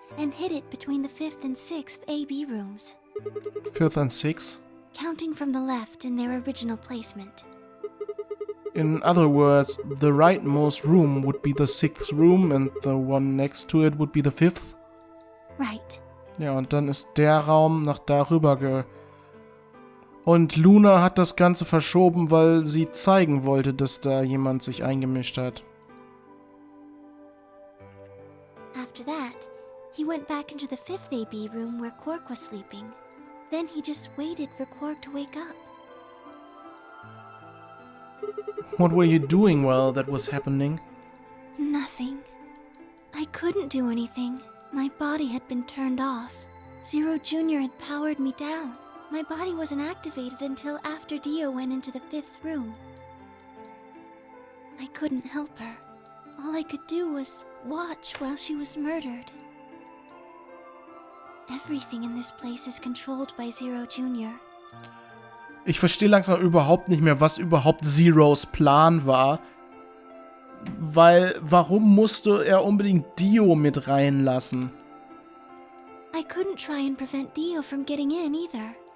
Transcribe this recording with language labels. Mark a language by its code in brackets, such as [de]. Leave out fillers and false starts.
[en] and hid it between the 5th and 6th AB rooms, 5th and 6th? counting from the left in their original placement. In other words, the rightmost room would be the 6th room and the one next to it would be the 5th? Right. [de] Ja, und dann ist der Raum nach darüber Und Luna hat das Ganze verschoben, weil sie zeigen wollte, dass da jemand sich eingemischt hat. [en] After that, he went back into the 5th AB room where Quark was sleeping. Then he just waited for Quark to wake up. What were you doing while that was happening? Nothing. I couldn't do anything. My body had been turned off. Zero Jr. had powered me down. My body wasn't activated until after Dio went into the 5th room. I couldn't help her. All I could do was watch while she was murdered. Everything in this place is controlled by Zero Jr. [de] Ich verstehe langsam überhaupt nicht mehr, was überhaupt Zeros Plan war. Weil, warum musste er unbedingt Dio mit reinlassen? [en] I couldn't try and prevent Dio from getting in either.